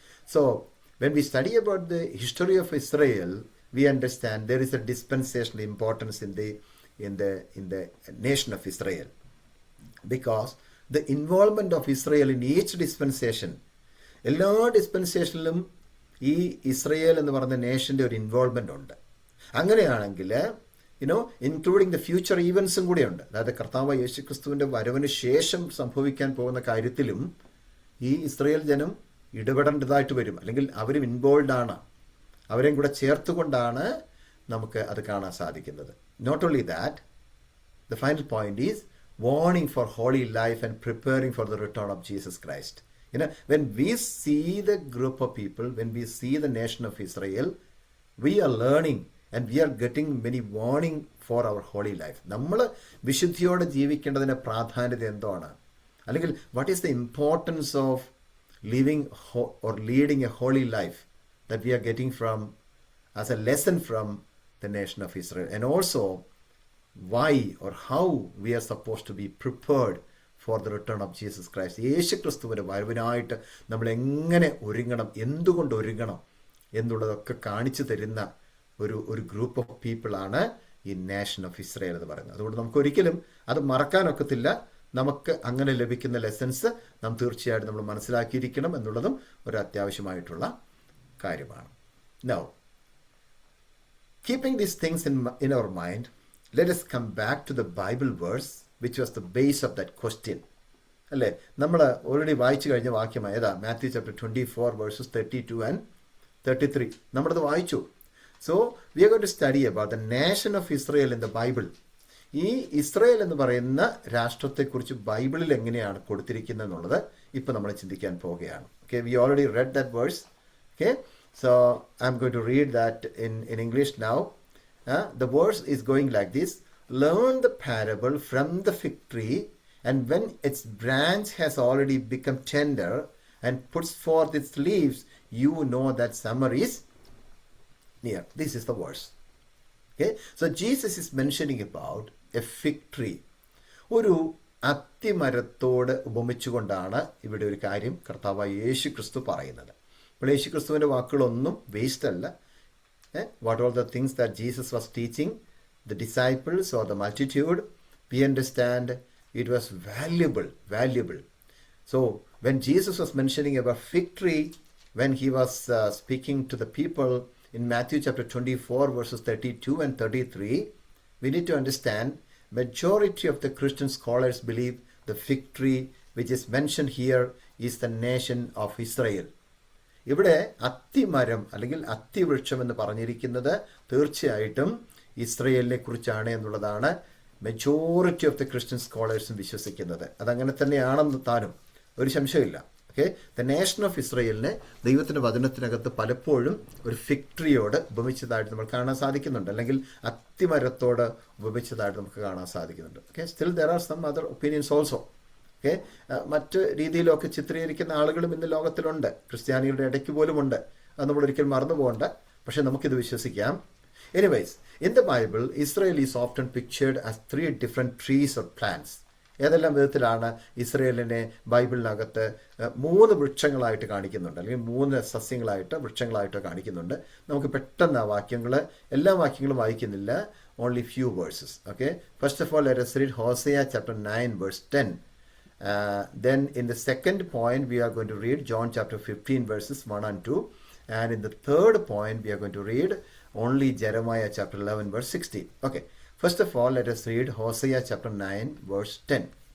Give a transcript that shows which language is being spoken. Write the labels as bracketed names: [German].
[English] So when we study about the history of Israel, we understand there is a dispensational importance in the nation of Israel. Because the involvement of Israel in each dispensation, [Malayalam] എല്ലാ ഡിസ്പെൻസേഷനിലും ഈ Israel എന്ന് പറയുന്ന നേഷൻ്റെ ഒരു involvement ഉണ്ട്. അങ്ങനെയാണെങ്കിൽ including the future ഈവൻസും കൂടെയുണ്ട്. അതായത് കർത്താവ് യേശുക്രിസ്തുവിൻ്റെ വരവിന് ശേഷം സംഭവിക്കാൻ പോകുന്ന കാര്യത്തിലും ഈ ഇസ്രയേൽ ജനം ഇടപെടേണ്ടതായിട്ട് വരും, അല്ലെങ്കിൽ അവരും ഇൻവോൾവ് ആണ്. അവരെയും കൂടെ ചേർത്തുകൊണ്ടാണ് നമുക്ക് അത് കാണാൻ സാധിക്കുന്നത്. [English] Not only that, the final point is warning for holy life and preparing for the return of Jesus Christ. When we see the group of people, when we see the nation of Israel, we are learning and we are getting many warning for our holy life. [Malayalam] നമ്മൾ വിശുദ്ധിയോടെ ജീവിക്കേണ്ടതിൻ്റെ പ്രാധാന്യത എന്താണ്? [English] അല്ലെങ്കിൽ what is the importance of living or leading a holy life that we are getting from as a lesson from the nation of Israel, and also why or how we are supposed to be prepared for the return of Jesus Christ. [Malayalam] യേശു ക്രിസ്തുവിൻ്റെ വരവിനായിട്ട് നമ്മൾ എങ്ങനെ ഒരുങ്ങണം, എന്തുകൊണ്ട് ഒരുങ്ങണം എന്നുള്ളതൊക്കെ കാണിച്ചു തരുന്ന ഒരു group of പീപ്പിളാണ് ഈ nation of Israel എന്ന് പറയുന്നത്. അതുകൊണ്ട് നമുക്കൊരിക്കലും അത് മറക്കാനൊക്കത്തില്ല. നമുക്ക് അങ്ങനെ ലഭിക്കുന്ന ലെസൺസ് നാം തീർച്ചയായിട്ടും നമ്മൾ മനസ്സിലാക്കിയിരിക്കണം എന്നുള്ളതും ഒരു അത്യാവശ്യമായിട്ടുള്ള കാര്യമാണ്. [English] Now, keeping these things in our mind, let us come back to the Bible verse which was the base of that question. [Malayalam] അല്ലേ, നമ്മൾ ഓൾറെഡി വായിച്ചു കഴിഞ്ഞ വാക്യമായ ഏതാ? [English] Matthew chapter 24 verses 32 and 33. [Malayalam] നമ്മളത് വായിച്ചു. [English] So we are going to study about the nation of Israel in the Bible. [Malayalam] ഈ Israel എന്ന് പറയുന്ന രാഷ്ട്രത്തെക്കുറിച്ച് ബൈബിളിൽ എങ്ങനെയാണ് കൊടുത്തിരിക്കുന്നത് എന്നുള്ളത് ഇപ്പം നമ്മൾ ചിന്തിക്കാൻ പോവുകയാണ്. [English] Okay, we already read that verse. Okay, so I am going to read that in English now. The verse is going like this: learn the parable from the fig tree, and when its branch has already become tender and puts forth its leaves, you know that summer is near. This is the verse. Okay, so Jesus is mentioning about a fig tree. [Malayalam] ഒരു അത്തിമരത്തോട് ഉപമിച്ചുകൊണ്ടാണ് ഇവിടെ ഒരു കാര്യം കർത്താവായ യേശു ക്രിസ്തു പറയുന്നത്. അപ്പോൾ യേശു ക്രിസ്തുവിൻ്റെ വാക്കുകളൊന്നും waste അല്ല. [English] What all the things that Jesus was teaching the disciples or the multitude, we understand it was valuable. So when Jesus was mentioning about fig tree, when he was speaking to the people in Matthew chapter 24 verses 32 and 33, we need to understand majority of the Christian scholars believe the fig tree which is mentioned here is the nation of Israel. [Malayalam] ഇവിടെ അത്തിമരം അല്ലെങ്കിൽ അത്തിവൃക്ഷം എന്ന് പറഞ്ഞിരിക്കുന്നത് തീർച്ചയായിട്ടും ഇസ്രയേലിനെ കുറിച്ചാണ് എന്നുള്ളതാണ് [English] majority of the Christian സ്കോളേഴ്സും [Malayalam] വിശ്വസിക്കുന്നത്. അതങ്ങനെ തന്നെയാണെന്ന് താനും ഒരു സംശയമില്ല. ഓക്കെ, ദ നേഷൻ ഓഫ് ഇസ്രയേലിനെ ദൈവത്തിൻ്റെ വചനത്തിനകത്ത് പലപ്പോഴും ഒരു ഫിഗ് ട്രീയോട് ഉപമിച്ചതായിട്ട് നമ്മൾ കാണാൻ സാധിക്കുന്നുണ്ട്, അല്ലെങ്കിൽ അത്തിമരത്തോട് ഉപമിച്ചതായിട്ട് നമുക്ക് കാണാൻ സാധിക്കുന്നുണ്ട്. Okay, [English] Still there are some other opinions also. [Malayalam] Okay, മറ്റ് രീതിയിലൊക്കെ ചിത്രീകരിക്കുന്ന ആളുകളും ഇന്ന് ലോകത്തിലുണ്ട്, ക്രിസ്ത്യാനികളുടെ ഇടയ്ക്ക് പോലുമുണ്ട്. അത് നമ്മൾ ഒരിക്കലും മറന്നു പോകണ്ട. പക്ഷെ നമുക്കിത് വിശ്വസിക്കാം. [English] Anyways, in the Bible Israel is often pictured as 3 different trees or plants. [Malayalam] ഏതെല്ലാം വിധത്തിലാണ് ഇസ്രയേലിനെ ബൈബിളിനകത്ത് 3 വൃക്ഷങ്ങളായിട്ട് കാണിക്കുന്നുണ്ട്, അല്ലെങ്കിൽ 3 സസ്യങ്ങളായിട്ട് വൃക്ഷങ്ങളായിട്ട് കാണിക്കുന്നുണ്ട്. നമുക്ക് പെട്ടെന്ന് ആ വാക്യങ്ങൾ, എല്ലാ വാക്യങ്ങളും വായിക്കുന്നില്ല, [English] Only few verses. Okay, first of all let us read Hosea chapter 9 verse 10. Then in the second point we are going to read John chapter 15 verses 1 and 2, and in the third point we are going to read only Jeremiah chapter 11 verse 16. Okay, first of all let us read Hosea chapter 9 verse 10.